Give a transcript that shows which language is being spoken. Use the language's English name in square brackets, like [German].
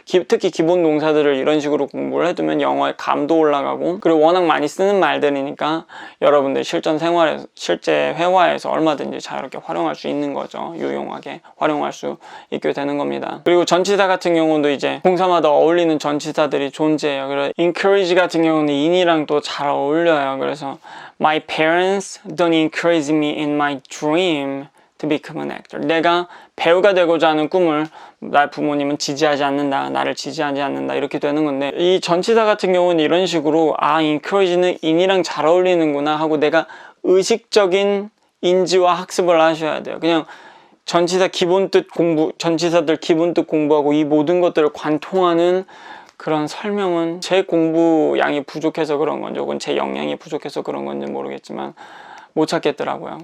[Korean] 특히 기본 동사들을 이런 식으로 공부를 해두면 영어의 감도 올라가고, 그리고 워낙 많이 쓰는 말들이니까 여러분들 실전 생활에서, 실제 회화에서 얼마든지 자유롭게 활용할 수 있는 거죠. 유용하게 활용할 수 있게 되는 겁니다. 그리고 전치사 같은 경우도 이제 동사마다 어울리는 전치사들이 존재해요. 그래서 encourage 같은 경우는 in이랑 또 잘 어울려요. 그래서 [English] My parents don't encourage me in my dream to become an actor. [Korean] 내가 배우가 되고자 하는 꿈을 나의 부모님은 지지하지 않는다. 나를 지지하지 않는다. 이렇게 되는 건데, 이 전치사 같은 경우는 이런 식으로 encourage는 in이랑 잘 어울리는구나 하고 내가 의식적인 인지와 학습을 하셔야 돼요. 그냥 전치사 기본 뜻 공부, 전치사들 기본 뜻 공부하고 이 모든 것들을 관통하는 그런 설명은 제 공부량이 부족해서 그런 건지 혹은 제 역량이 부족해서 그런 건지 모르겠지만 못 찾겠더라고요.